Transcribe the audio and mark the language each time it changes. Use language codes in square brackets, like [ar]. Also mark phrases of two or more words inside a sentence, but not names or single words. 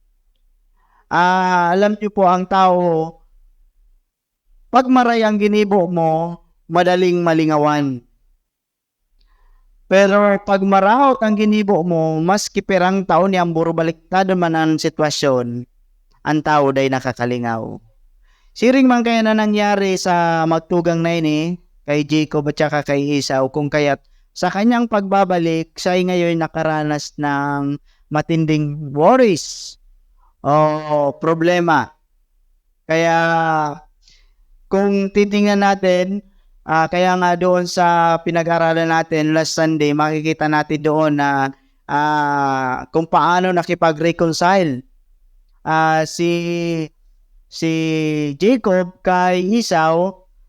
[bik] Alam niyo po ang tao, pag maray ang ginibo mo, madaling malingawan. Pero pag maraot ang ginibo mo, mas kiperang taon niyang burubaliktado man ang sitwasyon, ang tao day nakakalingaw. Siring man kaya na nangyari sa magtugang na ini, kay Jacob at saka kay Esau, [tl] kung kaya't sa kanyang pagbabalik, siya ay ngayon nakaranas ng matinding worries o problema. Kaya kung titingnan natin, kaya nga doon sa pinag-aralan natin [en] last Sunday, [tl] makikita natin doon na kung paano nakipag-reconcile si Jacob kay Esau.